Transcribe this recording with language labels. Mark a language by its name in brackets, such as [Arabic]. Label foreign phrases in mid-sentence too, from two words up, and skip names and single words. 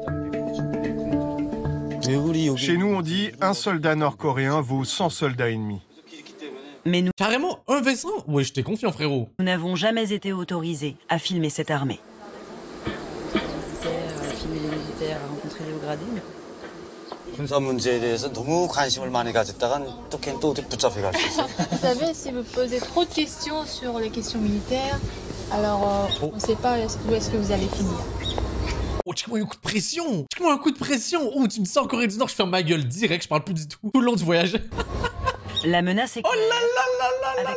[French] Chez nous, on dit un soldat nord-coréen vaut 100 soldats ennemis. Mais nous Carrément, un vaisseau. Ouais, j'étais confiant, frérot. n'avons jamais été autorisés à filmer cette armée. filmer les militaires, rencontrer les hauts gradés. [Korean] 군사 문제에 대해서 너무 관심을 많이 가졌다간 또 걔는 또 붙잡혀 갈 수 있어요. [French] Vous savez, si vous posez trop de questions sur les questions militaires, alors on ne sait pas où est-ce que vous allez finir. Oh, check-moi un coup de pression. Check-moi un coup de pression. Oh, tu me dis ça en Corée du Nord, je ferme ma gueule direct, je parle plus du tout. Tout le long du voyage. La menace est Oh là là là là